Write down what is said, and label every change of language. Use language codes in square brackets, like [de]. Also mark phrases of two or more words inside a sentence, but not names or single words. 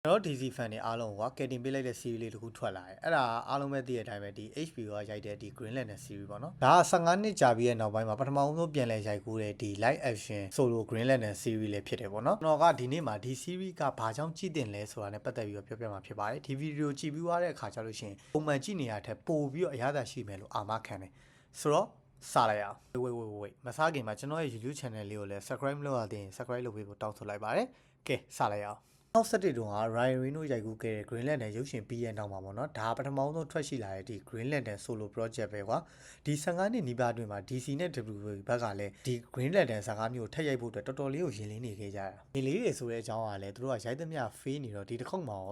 [my] ကျွန်တော် DC fan တွေအားလုံးကကယ်တင်ပေးလိုက်တဲ့ series လေးတစ်ခုထွက်လာတယ်အဲ့ဒါအားလုံးပဲသိတဲ့အတိုင်းပဲဒီ HBO ကရိုက်တဲ့ဒီ Green Lantern series ပေါ့နော်ဒါက15နှစ်ကြာပြီးတဲ့နောက်ပိုင်းမှာပထမဆုံးပြန်လည်ရိုက်ကူးတဲ့ဒီ [en] live action solo [my] Green Lantern series လေးဖြစ်တယ်ပေါ့နော်ကျွန်တော်ကဒီနေ့မှာဒီ series ကဘာကြောင့်ကြည့်တင်လဲဆိုတာနဲ့ပတ်သက်ပြီးတော့ပြောပြမှာဖြစ်ပါတယ်ဒီဗီဒီယိုကြည့်ပြီးသွားတဲ့အခါကျလို့ရှိရင်ပုံမှန်ကြ ည့်နေရတဲ့ပို့ပြီးတော့အရသာရှိမယ်လို့အာမခံတယ်ဆိုတော့စားလိုက်အောင်ဝေးမစားခင်မှာကျွန်တော်ရဲ့ YouTube channel လေးကိုလည်း subscribe လုပ်ရသေးရင် subscribe လုပ်ပေးဖို့တောင်းဆိုလိုက်ပါတယ်ကဲစားလိုက်အောင်နောက်ဆက်တဲ့တုန်းက Ryan Reynolds ရိုက်ကူးခဲ့တဲ့ Green Lantern ရုပ်ရှင်ပြီးရဲ့နောက်မှာပေါ့နော်ဒါပထမဆုံးထွက်ရှိလာတဲ့ဒီ Green Lantern [en] solo project [my] ပဲကွာဒီ15နှစ်နီးပါးအတွင်းမှာ DC နဲ့ WWE ဘက်ကလည်းဒီ Green Lantern ဇာတ်ကားမျိုးထပ်ရိုက်ဖို့အတွက်တော်တော်လေးကိုရင်လင်းနေခဲ့ကြတာဒီလေးတွေဆိုတဲ့အကြောင်းကလည်းသူတို့ကရိုက်သမျှ ဖေးနေတော့ဒီတစ်ခေါက်မှာရော